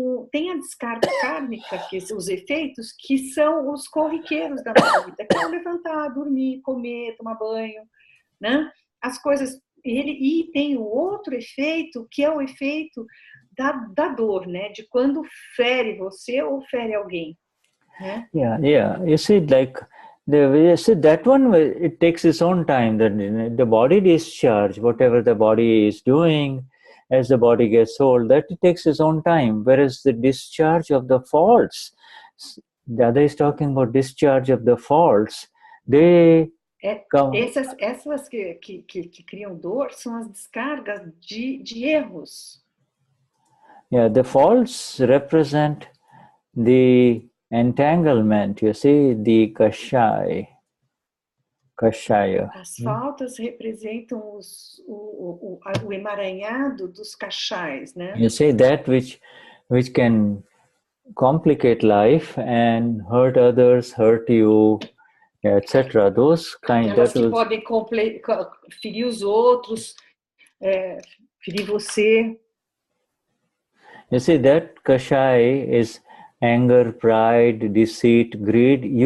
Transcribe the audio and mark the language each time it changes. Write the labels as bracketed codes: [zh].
[pt] Tem a descarga kármica, que são os efeitos que são os corriqueiros da nossa vida, que é levantar, dormir, comer, tomar banho, né? As coisas. E tem o outro efeito, que é o efeito da dor, né? De quando fere você ou fere alguém. Né? [en] Yeah. You see, like, that one, it takes its own time. The body discharge, whatever the body is doing, as the body gets old, that it takes its own time. Whereas the discharge of the faults, the other is talking about discharge of the faults, they [pt] essas que criam dor são as descargas de erros. [en] Yeah, the faults represent the entanglement, you see, the kashaya. [pt] As faltas representam o emaranhado dos kashais, né? [en] You see, that which can complicate life and hurt others, hurt you, etc. Those kind [pt] Aquelas que podem ferir os outros, ferir você. [en] You see, that kashai is anger, pride, deceit, greed.